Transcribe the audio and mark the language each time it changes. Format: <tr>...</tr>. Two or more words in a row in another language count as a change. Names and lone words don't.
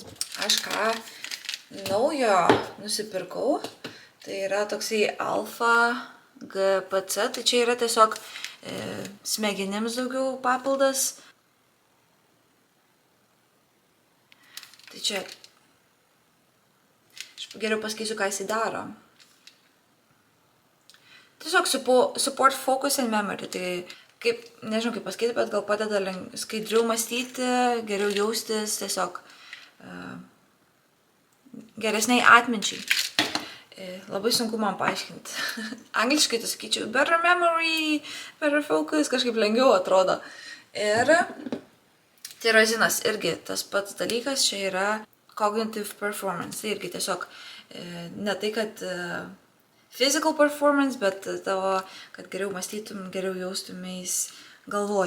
<lt>Aš ką naujo nusipirkau, tai yra toksai alfa GPC, tai čia yra tiesiog smegenims daugiau papildas. Tai čia, aš geriau pasakysiu, ką jisai daro.</lt> <en>Tiesiog support focus and memory,</en> <lt>tai kaip, nežinau kaip pasakyti, bet gal padeda skaidriau mąstyti, geriau jaustis, tiesiog geresniai atminčiai. Labai sunku man paaiškinti. Angliškai tai sakyčiau,</lt> <en>better memory, better focus,</en> <lt>kažkaip lengviau atrodo. Ir tirozinas irgi tas pats dalykas, čia yra</lt> <en>cognitive performance,</en> <lt>tai irgi tiesiog ne tai, kad</lt> <en>physical performance,</en> <lt>bet tavo, kad geriau mąstytum, geriau jaustumės galvoj.</lt>